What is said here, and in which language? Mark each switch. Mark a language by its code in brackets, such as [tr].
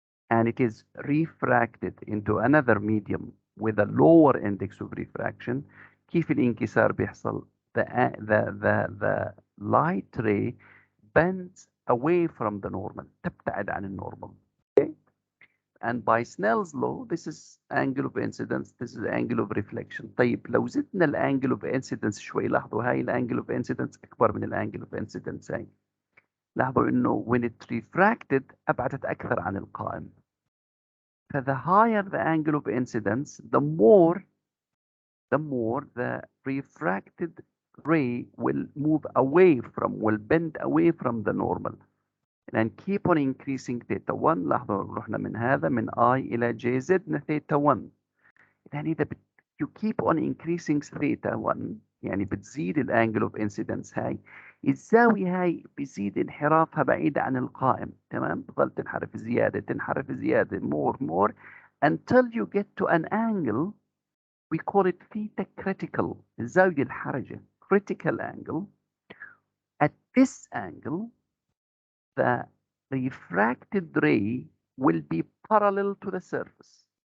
[en] and it is refracted into another medium with a lower index of refraction, [ar] كيف الانكسار بيحصل؟ [en] The light ray bends away from the normal, [ar] تبتعد عن النورمال. [en] Okay? And by Snell's law, this is angle of incidence, this is angle of reflection. [ar] طيب لو زدنا الانجل of incidence شوي، لاحظوا هاي الانجل of incidence أكبر من الانجل of incidence هاي. لاحظوا إنه [en] when it refracted [ar] أبعدت أكثر عن القائم. [en] The higher the angle of incidence, the more the refracted ray will move away from, will bend away from the normal. And keep on increasing theta 1. [ar] لاحظوا رحنا من هذا من I إلى J زدنا theta 1. يعني إذا [en] you keep on increasing theta 1 [ar] يعني بتزيد الانجل of incidence هاي، الزاوية هاي بيزيد انحرافها بعيد عن القائم. تمام؟ بتظل تنحرف زيادة [en] more until you get to an angle we call it theta critical. [ar] الزاوية الحرجة [en] critical angle. At this angle the refracted ray will be parallel to the surface.